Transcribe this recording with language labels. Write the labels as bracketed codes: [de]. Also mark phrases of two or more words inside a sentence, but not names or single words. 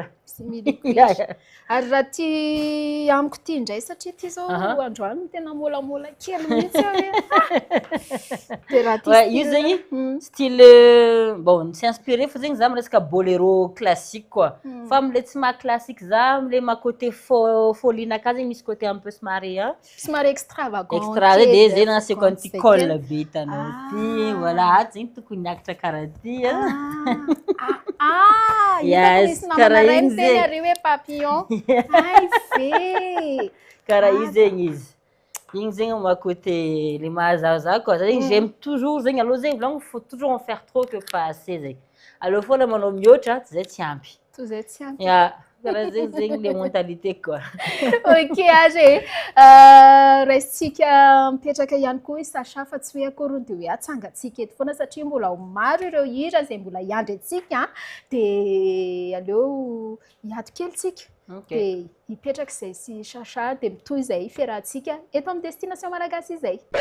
[mg] ary raha ty amiko ty indray satria ty zao androany tena molamola kely mihitsy de raha io zegny style bon tsy inspiré fa zegny za miresaka [fr] boléro classique quoi [mg] fa amle tsy maha classique za amle [fr] ma côté [mg] folinaka zegny misy [fr] côté un peu [mg] somary extravagant extra de zegny nasiako anty col be hitanao ty voilà aty zegny tokony niakatra karaha ty yes karaha igny zegny ary hoe papillon ay fe karaha io zegny izy igny zegny [fr] ma côté le [mg] mahazaza quoi zegny [fr] j'aime toujours [mg] zegny aloha zegny volagno [fr] faut toujours en faire trop que pas assez [mg] zegny alors foana manao mihoatra zay tsy ampy karaha zegny zegny [fr] le mentalité quoi [mg] ok age raisitsika mipetraka ihany koa Sacha fa tsy hoe akory de hoe atsangatsika eto foana satria mbola maro ireo hira zay mbola hiandry antsika de aleo hiato kely tsika de hipetraka izay sy Sacha de mitoy izay fiarahantsika eto amin'ny destination malagasy izay